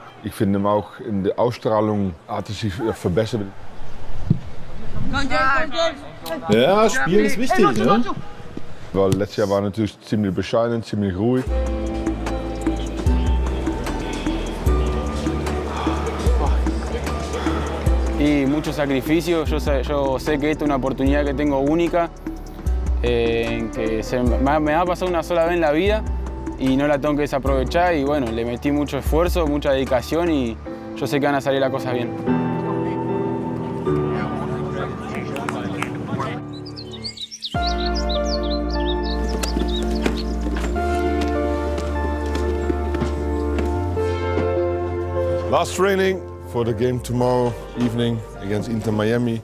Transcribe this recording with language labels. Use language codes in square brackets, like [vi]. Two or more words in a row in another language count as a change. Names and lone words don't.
[de] Ich finde auch in der Ausstrahlung hat er sich verbessert. Ja, Spielen ist wichtig, ne? Weil letztes Jahr war natürlich ziemlich bescheiden, ziemlich ruhig. [es] Y mucho sacrificio, yo sé que esta es una oportunidad que tengo única, que me ha pasado una sola vez en la vida y no la tengo que desaprovechar y bueno, le metí mucho esfuerzo, mucha dedicación y yo sé que van a salir las cosas bien. [en] Last training for the game tomorrow evening against Inter Miami.